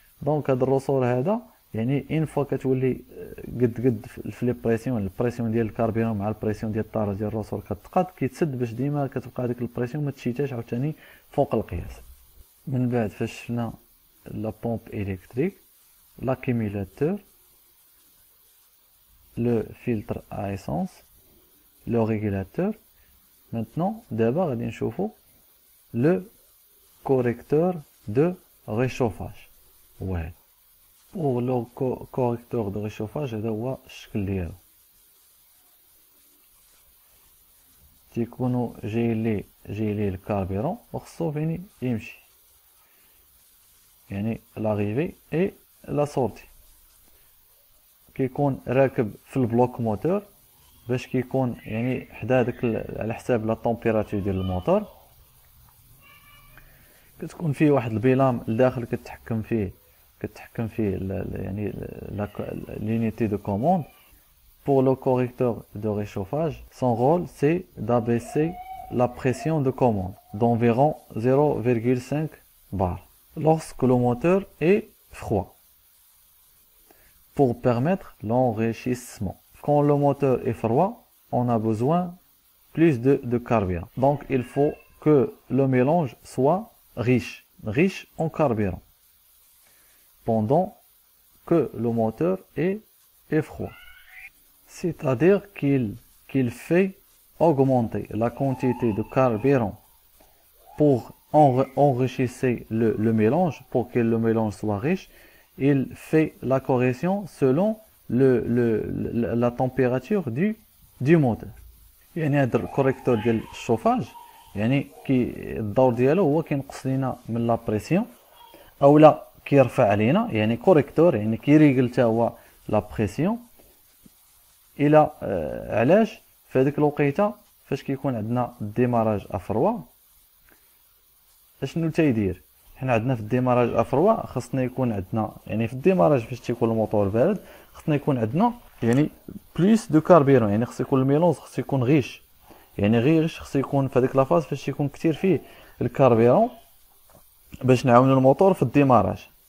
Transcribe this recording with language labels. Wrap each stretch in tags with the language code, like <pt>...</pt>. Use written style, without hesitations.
<ar>دونك هذا الروسور هذا يعني اين فوا كتولي قد في لي بريسيون، البريسيون ديال الكاربيرون مع البريسيون ديال الطاره ديال الروسور كتقاد، كيتسد باش ديما كتبقى هذيك البريسيون ما تشيتاش عاوتاني فوق القياس. من بعد فاش شفنا لا بومب الكتريك، l'accumulateur, le filtre à essence, le régulateur.</ar> <fr>Maintenant, d'abord, غادي نشوفوا le correcteur de réchauffage. Ouais. Pour le correcteur de réchauffage, هذا هو الشكل ديالو.</fr> <ar>تيكونوا جاي ليه الكاربيرون وخصو فين يمشي، يعني l'arrivée et la sortie. كيكون راكب في البلوك موتور باش كيكون يعني حدا داك على حساب لا طومبيراتور ديال الموتور. كتكون فيه واحد البيلام لداخل كتحكم فيه يعني l'unité de commande.</ar> <fr>Pour le correcteur de réchauffage, son rôle c'est d'abaisser la pression de commande d'environ 0,5 bar lorsque le moteur est froid, pour permettre l'enrichissement. Quand le moteur est froid, on a besoin plus de carburant. Donc il faut que le mélange soit riche en carburant pendant que le moteur est froid. C'est-à-dire qu'il fait augmenter la quantité de carburant pour enrichir le mélange, pour que le mélange soit riche. Il fait la correction selon la température du moteur.</fr> <ar>يعني هذا الكوريكتور ديال الشوفاج يعني الدور ديالو هو كينقص لينا من لا بريسيون اولا كيرفع علينا، يعني كوريكتور يعني كيريغل حتى هو لا بريسيون. الى علاش في هذيك الوقيته فاش كيكون عندنا الديماراج افروا اشنو تيدير؟ حنا عندنا في الديماراج افروا خصنا يكون عندنا يعني في الديماراج فاش تيكون الموتور بارد خصنا يكون عندنا يعني بليس دو كاربيرون، يعني خص يكون الميلونج خص يكون غيش، يعني غيش خص يكون في هذيك لافاز فاش يكون كثير فيه الكاربيرون باش نعاونوا الموتور في الديماراج.</ar>